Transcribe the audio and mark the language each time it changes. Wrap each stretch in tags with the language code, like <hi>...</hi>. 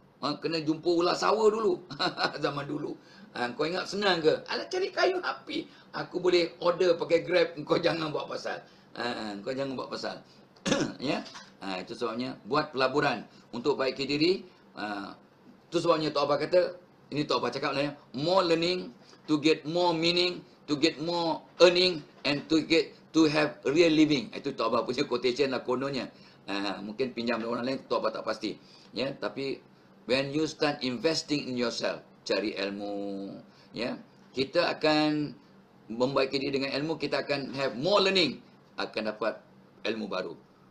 <ms>Kena jumpa ular sawa dulu. Zaman dulu. Kau ingat senang ke? Alah, cari kayu api. Aku boleh order pakai Grab. Kau jangan buat pasal. Kau jangan buat pasal. Ya. Itu sebabnya buat pelaburan untuk baiki diri. Itu sebabnya Tok Abah kata, ini Tok Abah cakap lah ya,</ms> <en>more learning to get more meaning, to get more earning, and to have real living.</en> <ms>Itu Tok Abah punya quotation lah kononnya. Mungkin pinjam dari orang lain, Tok Abah tak pasti. Ya, tapi</ms> <en>when you start investing in yourself,</en> <ms>cari ilmu, ya, kita akan membaiki diri dengan ilmu, kita akan</ms> <en>have more learning,</en> <ms>akan dapat ilmu baru.</ms>